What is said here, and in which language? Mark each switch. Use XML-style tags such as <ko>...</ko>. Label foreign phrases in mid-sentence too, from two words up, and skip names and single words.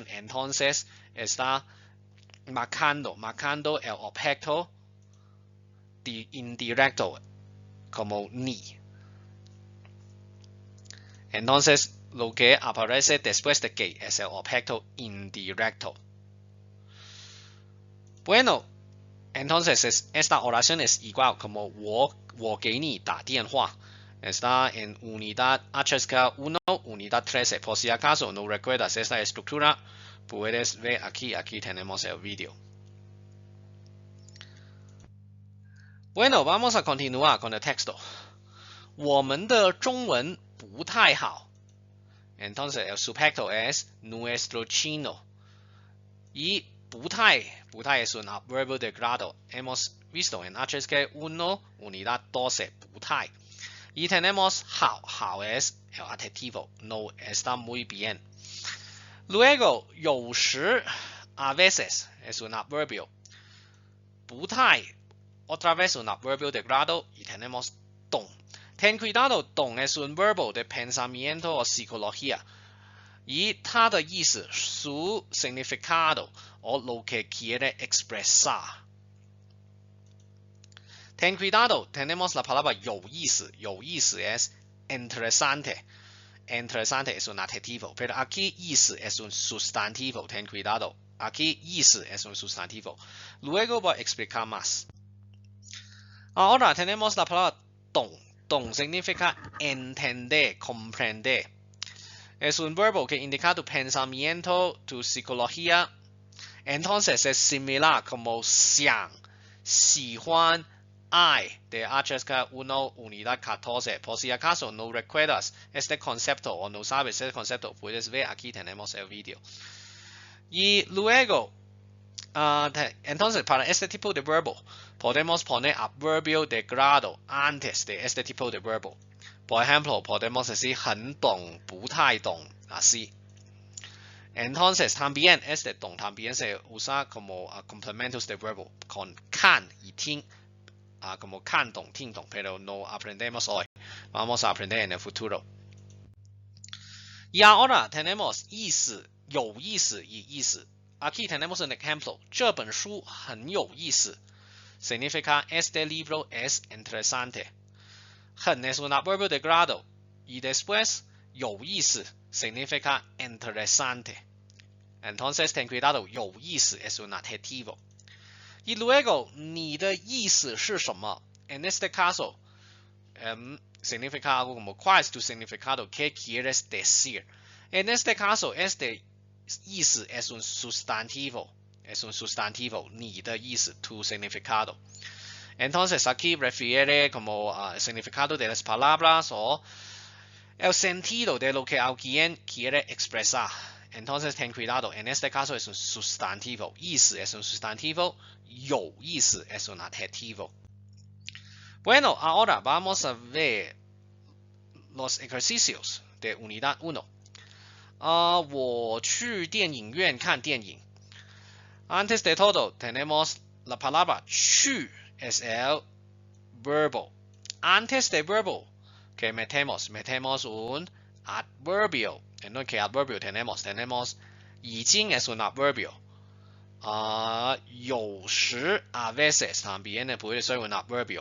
<es>Entonces está marcando el objeto indirecto como ni. Entonces lo que aparece después de que es el objeto indirecto. Bueno, entonces esta oración es igual como</es> <zh>我给你打电话.</zh> <es>Está en unidad HSK1, unidad 13. Por si acaso no recuerdas esta estructura, puedes ver aquí tenemos el vídeo. Bueno, vamos a continuar con el texto.</es> <zh>我们的中文不太好.</zh> <es>Entonces el sujeto es nuestro chino. Y 不太 es un adverbio de grado. Hemos visto en HSK1, unidad 12, 不太. Y tenemos 好 es el adjetivo, no está muy bien. Luego 有时 a veces es un adverbio. 不太 otra vez un adverbio de grado y tenemos 懂. Ten cuidado, 懂 es un verbo de pensamiento o psicología. Y</es> <zh>它的意思</zh> <es>su significado o lo que quiere expresar. Ten cuidado, tenemos la palabra 有意思，有意思 es interesante. Interesante es un adjetivo, pero aquí 意思 es un sustantivo. Ten cuidado, aquí 意思 es un sustantivo. Luego voy a explicar más. Ahora tenemos la palabra 懂，懂 significa entender, comprender. Es un verbo que indica tu pensamiento, tu psicología. Entonces es similar como</es> <zh>想、喜欢、爱</zh> <es>de HSK 1 unidad 14. Por si acaso no recuerdas este concepto o no sabes este concepto, puedes ver aquí tenemos el vídeo. Y luego, entonces para este tipo de verbo podemos poner adverbio de grado antes de este tipo de verbo. Por ejemplo, podemos decir</es> <zh>很懂，不太懂</zh> <es>así. Entonces, también este 懂 también se usa como complementos de verbo con 看 y 听 como</es> <zh>看懂, 听懂,</zh> <es>pero no aprendemos hoy. Vamos a aprender en el futuro. Y ahora tenemos</es> <zh>意思，有意思与意思。</zh> <es>Aquí tenemos un ejemplo.</es> <zh>这本书很有意思</zh> <es>significa este libro es interesante. 很 es un adverbio de grado. Y después, 有意思 significa interesante. Entonces, ten cuidado, 有意思 es un adjetivo. Y luego,</es> <zh>你的意思是什么</zh> <es>En este caso, significa algo como, ¿cuál es tu significado? ¿Qué quieres decir? En este caso, este 意思 es un sustantivo. Es un sustantivo,</es> <zh>你的意思</zh> <es>tu significado. Entonces, aquí refiere como el significado de las palabras o el sentido de lo que alguien quiere expresar. Entonces, ten cuidado. En este caso es un sustantivo. 意思 es un sustantivo. 有意思 es un adjetivo. Bueno, ahora vamos a ver los ejercicios de unidad 1.</es> <zh>我去电影院看电影</zh> <es>Antes de todo, tenemos la palabra 去 es el verbo. Antes del verbo, que metemos un adverbio. ¿En qué adverbio tenemos? Tenemos 已经 es un adverbio. 有时 a veces también puede ser un adverbio.</es>